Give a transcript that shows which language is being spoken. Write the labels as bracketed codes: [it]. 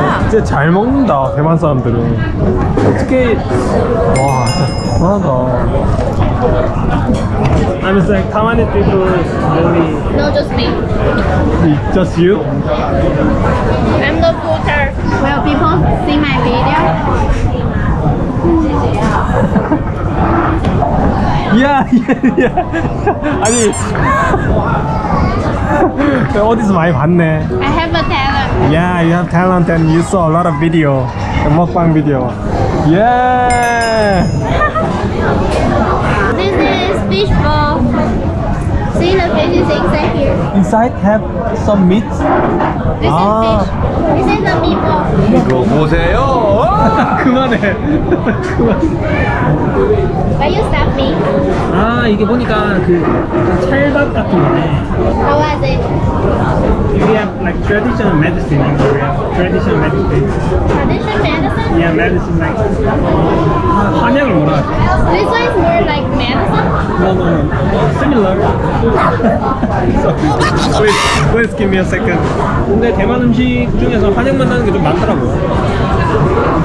[ko] 진짜 잘 먹는다 대만 사람들은. 어떻게 와 진짜 대단하다. [en] I'm just like Taiwanese people is really No, just me. just you. I'm the footer. Will people see my video? [ko] 야. 아니 어디서 많이 봤네. [en] I have a talent. Yeah, you have talent and you saw a lot of video, the mukbang video. Yeah. This is fish ball. See the fish is inside here. Inside have some meat. This Ah. is fish. This is the meatball. [ko] 이거 보세요. 그만해. [en] Why you stop me? 아 [ko] 이게 보니까 그 찰밥 같은 거네. [en] How was it? We have like traditional medicine in Korea. Traditional medicine. Traditional medicine? Yeah, medicine like [ko] 한약을 뭐라 하지? [en] This one is more like medicine. No. Similar. So, please give me a second. [ko] 근데 대만 음식 중에서 한약 만나는 게 좀 많더라고요.